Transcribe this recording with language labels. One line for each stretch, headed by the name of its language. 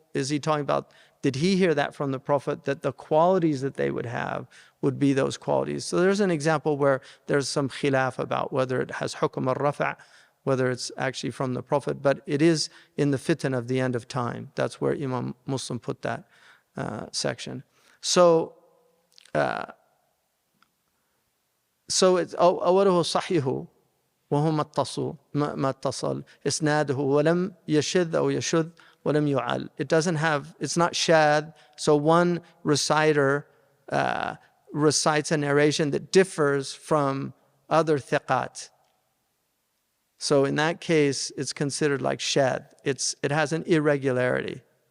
English: Is he talking about, did he hear that from the Prophet, that the qualities that they would have would be those qualities? So there's an example where there's some khilaf about whether it has hukm al-rafa', whether it's actually from the Prophet, but it is in the fitan of the end of time. That's where Imam Muslim put that section. So it's
Arabic: أوله صحيح وهو ما اتصل إسناده ولم يشذ أو يشذ وَلَمْ يُعَلْ.
English: It doesn't have, it's not shad. So one reciter recites a narration that differs from other thiqat. So in that case, it's considered like shad. It has an irregularity.